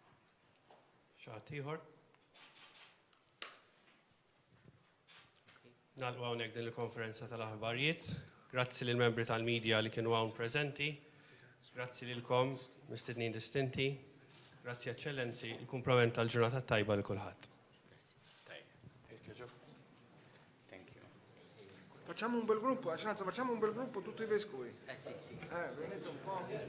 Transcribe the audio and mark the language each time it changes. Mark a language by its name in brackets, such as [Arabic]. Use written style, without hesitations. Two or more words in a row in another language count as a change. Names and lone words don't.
[Maltese] Xi ħadd ieħor? Nalqu hawnhekk din il-konferenza tal-aħbarijiet. Grazzi lill membri tal-medja li kienu hawn preżenti. Grazzi lilkom, mistednin distinti. Grazzi Eccellenzi, il-kumplament tal-ġurnata tajba li kulħadd. [English] Thank you. [Italian] Facciamo un bel gruppo, Ascenzo, facciamo un bel gruppo tutti i vescovi. Sì, sì. Venite un po'.